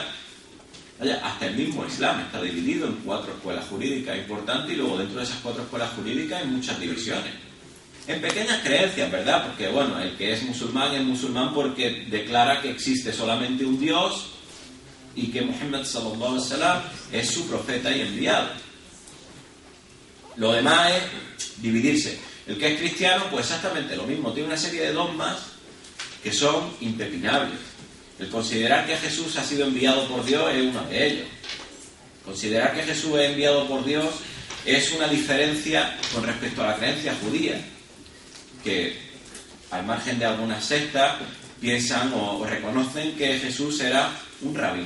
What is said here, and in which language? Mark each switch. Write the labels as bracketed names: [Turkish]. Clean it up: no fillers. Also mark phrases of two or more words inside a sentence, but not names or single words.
[Spanish] Vaya, hasta el mismo Islam está dividido en 4 escuelas jurídicas importantes, y luego dentro de esas 4 escuelas jurídicas hay muchas divisiones. En pequeñas creencias, ¿verdad? Porque, bueno, el que es musulmán porque declara que existe solamente un Dios y que Muhammad [Arabic] صلى الله عليه وسلم [Spanish] es su profeta y enviado. Lo demás es dividirse. El que es cristiano, pues exactamente lo mismo. Tiene una serie de dogmas que son impepinables. El considerar que Jesús ha sido enviado por Dios es uno de ellos. Considerar que Jesús es enviado por Dios es una diferencia con respecto a la creencia judía, que al margen de algunas sectas piensan o reconocen que Jesús era un rabino.